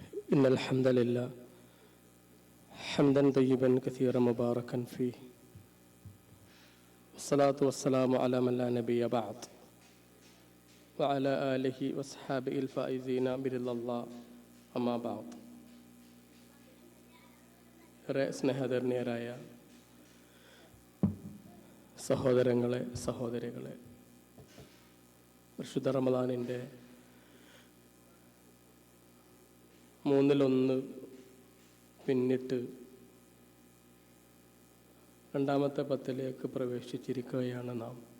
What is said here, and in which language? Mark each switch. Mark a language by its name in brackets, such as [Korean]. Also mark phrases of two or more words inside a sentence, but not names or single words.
[Arabic] إن الحمد لله حمدا طيبا كثيرا مباركا فيه والصلاة والسلام على من لا نبي بعد وعلى آله وصحابه الفائزين برضا الله أما بعد. [Malayalam] സ്നേഹധന്യരായ സഹോദരങ്ങളെ സഹോദരികളെ, പരിശുദ്ധ റമദാനിൻ്റെ 1/3 പിന്നിട്ട് രണ്ടാമത്തെ 10ലേക്ക് പ്രവേശിച്ചിരിക്കുകയാണ് നാം.